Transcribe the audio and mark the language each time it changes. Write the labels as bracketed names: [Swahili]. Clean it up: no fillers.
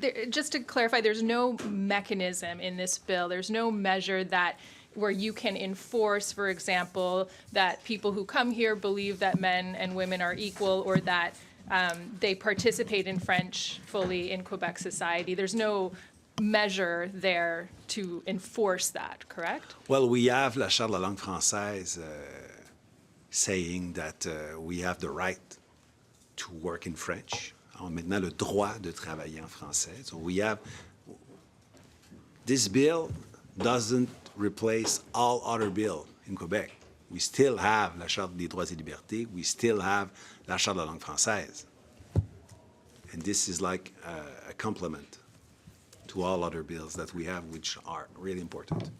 [English] Just to clarify, there's no mechanism in this bill, there's no measure where you can enforce, for example, that people who come here believe that men and women are equal, or that they participate in French fully in Quebec society. There's no measure there to enforce that, correct? Well, we have la Charte de la langue française saying that we have the right to work in French. [French] ont maintenant le droit de travailler en français. [English] So we have this bill doesn't replace all other bills in Quebec. We still have la Charte des droits et libertés. We still have la Charte de la langue française. And this is like a complement to all other bills that we have, which are really important.